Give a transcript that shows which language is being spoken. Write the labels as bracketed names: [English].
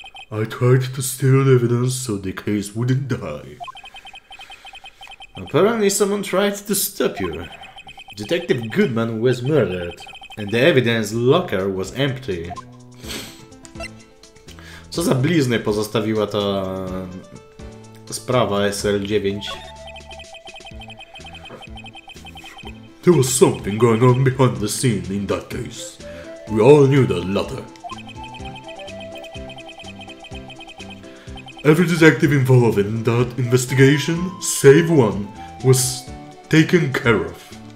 [English] I tried to steal evidence so the case wouldn't die. Apparently someone tried to stop you. Detective Goodman was murdered, and the evidence locker was empty. [Polish] Co za blizny pozostawiła ta sprawa SL9? [English] There was something going on behind the scene in that case. We all knew that latter. Every detective involved in that investigation, save one, was taken care of.